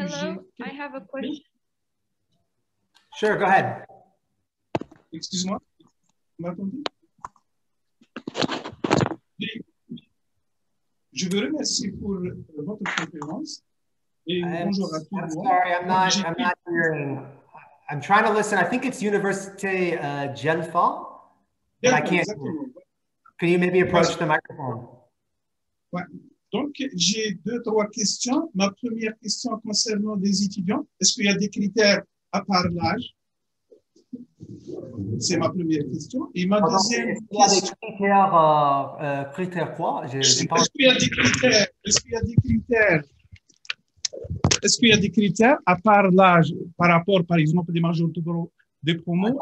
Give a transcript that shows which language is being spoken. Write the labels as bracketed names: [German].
[English] Hello, I have a question. Sure, go ahead. [French] Excuse-moi. m'entendez? Je vous remercie pour votre conférence et bonjour à tous. [English] I'm sorry, I'm not hearing. I'm trying to listen. I think it's Université Genfa, but I can't. Can you maybe approach the microphone? [French] Ouais. Donc, j'ai deux, trois questions. Ma première question concernant des étudiants. Est-ce qu'il y a des critères à part l'âge? C'est ma première question. Et ma deuxième question. Il y a des critères, critères quoi? Est-ce qu'il y a des critères? Est-ce qu'il y a des critères? Est-ce qu'il y a des critères à part l'âge par rapport, par exemple, des majors de promo?